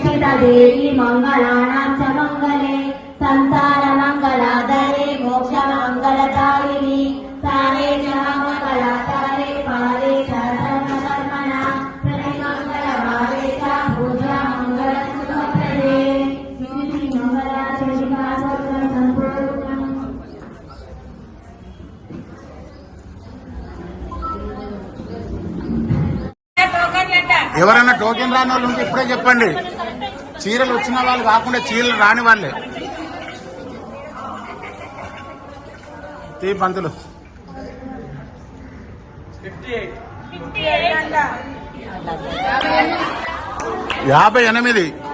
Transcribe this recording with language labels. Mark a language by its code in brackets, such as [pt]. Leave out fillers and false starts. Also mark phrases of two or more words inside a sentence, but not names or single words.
[sa] देवी मंगलानां च मंगले संसार मंगलादरे मोक्ष मंगलदायिनी सारे च मंगलातारे पारे च सर्वकर्मणा प्रतिमंगलभावे च पूजा मंगलसुखप्रदे श्री मंगला चंडिका सर्वं संपूर्णम्। [te] ఎవరైనా టోకెన్ రాని వాళ్ళు ఉంటే ఇప్పుడే చెప్పండి. చీరలు వచ్చిన వాళ్ళు కాకుండా చీరలు రాని వాళ్ళే తీ పంతులు 58.